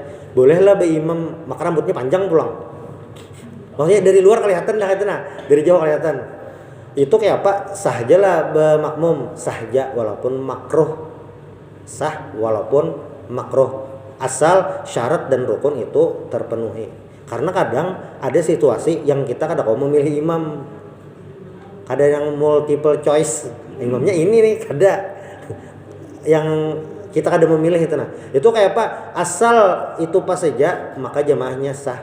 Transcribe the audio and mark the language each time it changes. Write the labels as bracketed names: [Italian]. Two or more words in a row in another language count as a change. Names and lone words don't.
[Banjar] Bolehlah imam maka rambutnya panjang pulang. Maksudnya dari luar kelihatan dah itu dari jauh kelihatan. [Indonesian] Itu kayak apa? Sah aja lah bermakmum, sah aja walaupun makruh. Sah walaupun makruh. Asal syarat dan rukun itu terpenuhi. Karena kadang ada situasi yang kita kadang mau memilih imam. Kadang yang [English] multiple choice. [Banjar] Imamnya ini nih, kada. Yang kita kada memilih itu Itu kayak apa? [Indonesian] Asal itu pas saja maka jamaahnya sah.